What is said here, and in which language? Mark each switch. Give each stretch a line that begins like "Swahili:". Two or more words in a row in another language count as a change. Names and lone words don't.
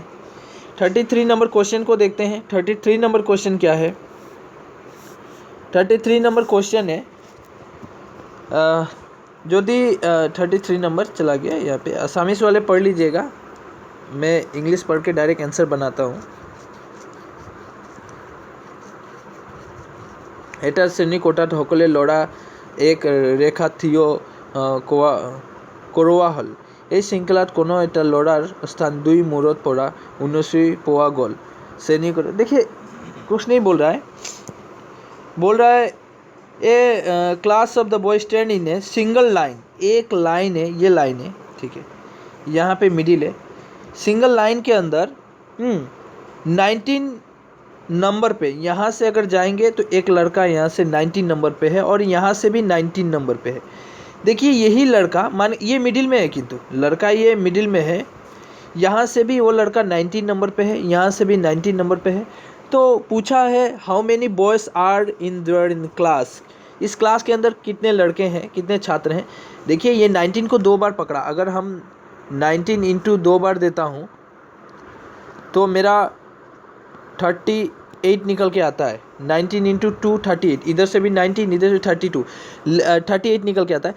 Hindi: 33 नंबर क्वेश्चन को देखते हैं। 33 नंबर क्वेश्चन क्या है, 33 नंबर क्वेश्चन है यदि 33 नंबर चला गया यहाँ पे, असामीस वाले पढ़ लीजिएगा, मैं इंग्लिश पढ़ के
English: direct answer
Hindi: बनाता हूँ।
Assamese: এটা শ্ৰেণী কোঠাত সকলে ল'ৰা এক ৰেখাত থিয় কৰোৱা হ'ল। এই শৃংখলাত কোনো এটা ল'ৰাৰ স্থাन 2 মূৰত পৰা 19 পোৱা গ'ল। শ্ৰেণী কোঠা,
Hindi: देखिए कुछ नहीं बोल रहा है, ये
English: class of the boy stand in
Hindi: है
English: single line,
Hindi: एक लाइन है, ये लाइन है, ठीक है, यहाँ पे मिडिल है।
English: single line
Hindi: के अंदर 19 नंबर पे यहाँ से अगर जाएंगे तो एक लड़का यहाँ से 19 नंबर पे है और यहाँ से भी 19 नंबर पे है। देखिए यही लड़का, मान ये मिडिल में है, किंतु लड़का ये मिडिल में है, यहाँ से भी वो लड़का 19 नंबर पे है, यहाँ से भी 19 नंबर पे है। तो पूछा है
English: how many boys are in there in class,
Hindi: इस क्लास के अंदर कितने लड़के हैं, कितने छात्र हैं। देखिए ये 19 को 2 बार पकड़ा, अगर हम 19 × 2 बार देता हूँ तो मेरा 38 निकल के आता है। 19 × 2 38, इधर से भी 19, इधर से 32, 38 निकल के आता है।